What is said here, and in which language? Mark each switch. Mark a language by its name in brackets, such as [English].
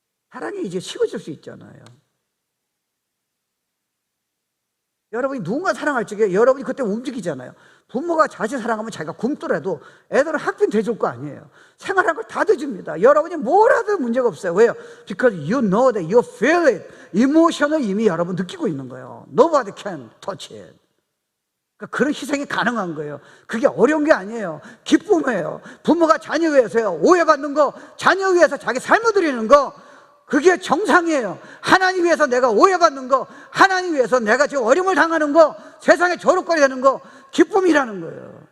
[Korean] 사랑이 이제 식어질 수 있잖아요. 여러분이 누군가 사랑할 적에 여러분이 그때 움직이잖아요. 부모가 자식 사랑하면 자기가 굶더라도 애들은 학비 대줄 거 아니에요. 생활한 걸 다 대줍니다. 여러분이 뭘 하든 문제가 없어요. 왜요? [English] Because you know that you feel it. [Korean] 이모션을 이미 여러분 느끼고 있는 거예요. [English] Nobody can touch it. [Korean] 그러니까 그런 희생이 가능한 거예요. 그게 어려운 게 아니에요. 기쁨이에요. 부모가 자녀 위해서요, 오해받는 거, 자녀 위해서 자기 삶을 드리는 거, 그게 정상이에요. 하나님 위해서 내가 오해받는 거, 하나님 위해서 내가 지금 어려움을 당하는 거, 세상에 조롱거리 되는 거, 기쁨이라는 거예요.